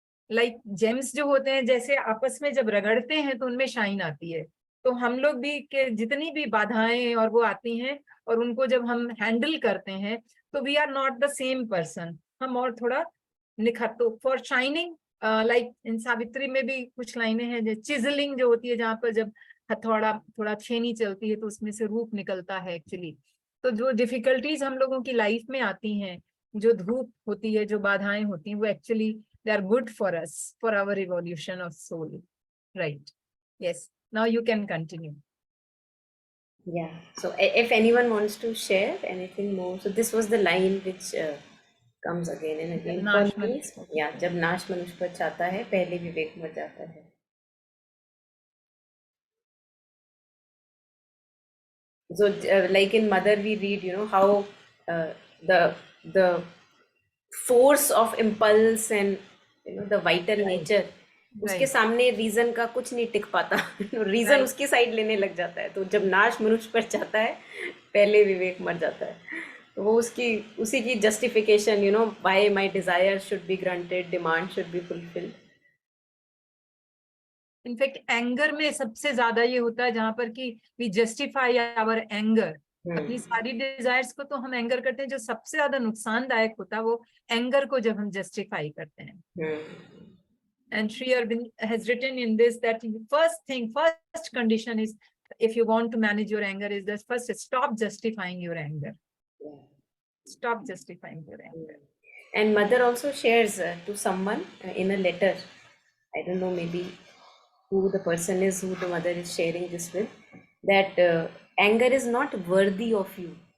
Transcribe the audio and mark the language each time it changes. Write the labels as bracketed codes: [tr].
[hi] Like James जो होते हैं, जैसे आपस में जब रगड़ते हैं तो उनमें शाइन आती है, तो हम लोग भी के जितनी भी बाधाएं और वो आती हैं, और उनको जब हम हैंडल करते हैं तो [en] we are not the same person, [hi] हम और थोड़ा निखर, तो for shining, like in Savitri में भी कुछ लाइनें हैं, जो चिजलिंग जो होती है, जहाँ पर जब हथौड़ा थोड़ा छेनी चलती है तो उसमें से रूप निकलता है एक्चुअली। तो जो डिफिकल्टीज हम लोगों की लाइफ में आती हैं, जो धूप होती है, जो बाधाएं होती हैं, वो actually [en] they are good for us, for our evolution of soul, right? Yes, now you can continue. Yeah, so if anyone wants to share anything more, so this was the line which comes again and again for me. [hi] Yeah, जब नाश मनुष्य पर छाता है, पहले विवेक मर जाता है। [en] So like in Mother we read, you know, how the force of impulse and you know the vital nature, [hi] उसके सामने रीजन का कुछ नहीं टिक पाता, रीजन उसकी साइड लेने लग जाता है। तो जब नाश मनुष्य पर जाता है, पहले विवेक मर जाता है, तो वो उसी की justification, [en] You know, why my desire should be granted, demand should be fulfilled. [hi] In fact anger में सबसे ज्यादा ये होता है, जहां पर कि [en] we justify our anger, [hi] अपनी सारी डिजायर्स को तो हम एंगर करते हैं, जो सबसे ज्यादा नुकसानदायक होता है वो एंगर को जब हम जस्टिफाई करते हैं। [en] And Sri Aurobindo has written in this that first condition is, if you want to manage your anger, is that first stop justifying your anger. Stop justifying your anger. And Mother also shares to someone in a letter, I don't know maybe who the person is who the mother is sharing this with, that anger is not worthy of you.